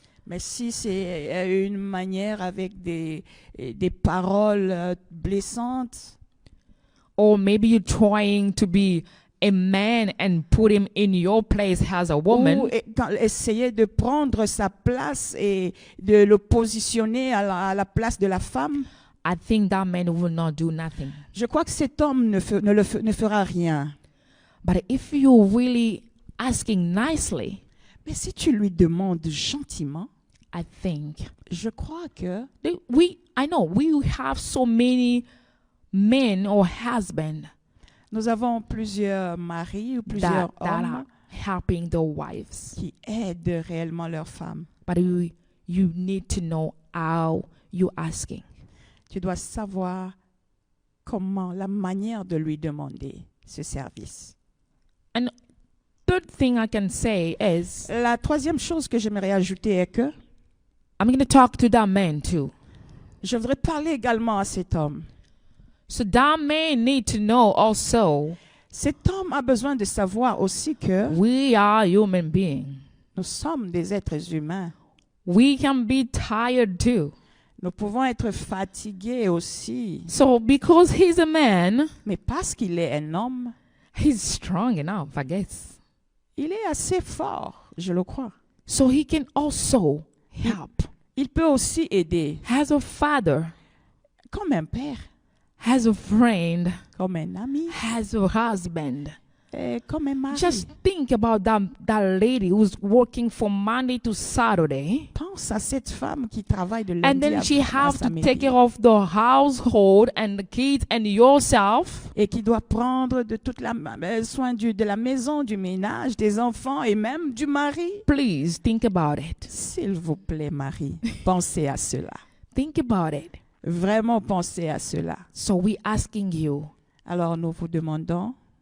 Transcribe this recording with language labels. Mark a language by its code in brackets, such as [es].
[fr] Mais si c'est une manière avec des paroles blessantes, [en] or maybe you're trying to be a man and put him in your place as a woman, [fr] ou essayer de prendre sa place et de le positionner à la place de la femme, [en] I think that man will not do nothing. [fr] je crois que cet homme ne fera rien. [en] But if you're really asking nicely, [fr] Mais si tu lui demandes gentiment, [en] I think [fr] je crois que [en] I know we have so many men or husbands [fr] nous avons plusieurs maris ou plusieurs [en] that [fr] hommes [en] are helping their wives. [fr] qui aident réellement leurs femmes. [en] But you need to know how you're asking. [fr] Tu dois savoir comment, la manière de lui demander ce service. [en] And third thing I can say is, [fr] La troisième chose que j'aimerais ajouter est que [en] I'm going to talk to that man too. [fr] Je voudrais parler également à cet homme. [en] So that man need to know also. [fr] Cet homme a besoin de savoir aussi que [en] we are human beings. [fr] Nous sommes des êtres humains. [en] We can be tired too. [fr] Nous pouvons être fatigués aussi. [en] So because he's a man, [fr] mais parce qu'il est un homme, [en] he's strong enough, I guess. [fr] Il est assez fort, je le crois. [en] So he can also help. [fr] Il peut aussi aider. [en] As a father, [fr] comme un père. [en] As a friend, [fr] comme un ami. [en] As a husband. [fr] Comme un mari. [en] Just think about that lady who's working from Monday to Saturday. [fr] Pense à cette femme qui travaille de lundi [en] and then she have to take care of the household and the kids and yourself. [fr] Et qui doit prendre de toute soin de la maison, du ménage, des enfants et même du mari. [en] Please think about it. [fr] S'il vous plaît, Marie, pensez à cela. [en] Think about it. [fr] Vraiment pensez à cela. [en] So we asking you. [fr] Alors nous vous demandons.